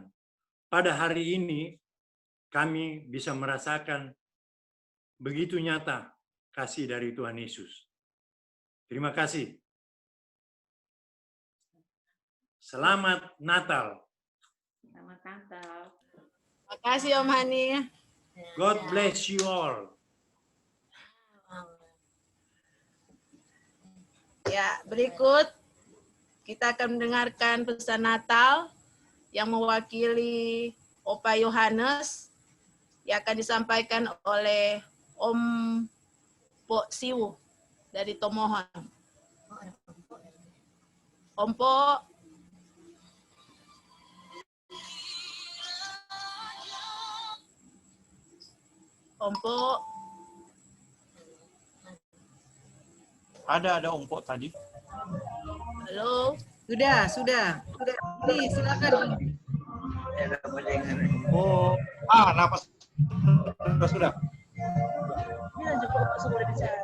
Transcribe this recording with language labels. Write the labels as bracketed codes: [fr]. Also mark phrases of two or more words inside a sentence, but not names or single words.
[id] Pada hari ini, kami bisa merasakan begitu nyata kasih dari Tuhan Yesus. Terima kasih. Selamat Natal. Selamat Natal. Terima kasih Om Hani. [en] God bless you all. [id] Ya, berikut kita akan mendengarkan pesan Natal yang mewakili Opa Yohanes yang akan disampaikan oleh Om Po Siu dari Tomohon. Om Po. Om Po. Ada Om Po tadi. Halo. Sudah. Nih, silakan. Oh, napas sudah. Bilang juga Bapak sudah bicara.